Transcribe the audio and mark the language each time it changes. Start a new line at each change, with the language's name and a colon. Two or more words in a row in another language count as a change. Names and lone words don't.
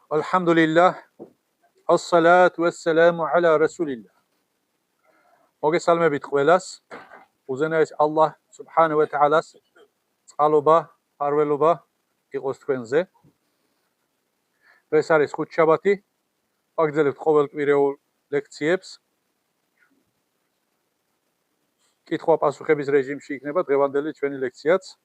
Arabic: الحمد لله، الصلاة والسلام على رسول الله.
Georgian: მოგესალმებით ყველას. უზენაეს
Arabic: الله سبحانه وتعالى-
Georgian: ს წყალობა, ფარველობა იყოს თქვენზე. დღეს არის ხუთშაბათი. ვაგრძელებთ ყოველკვირეულ ლექციებს. კითხვა-პასუხების რეჟიმში იქნება დღევანდელი ჩვენი ლექციაც.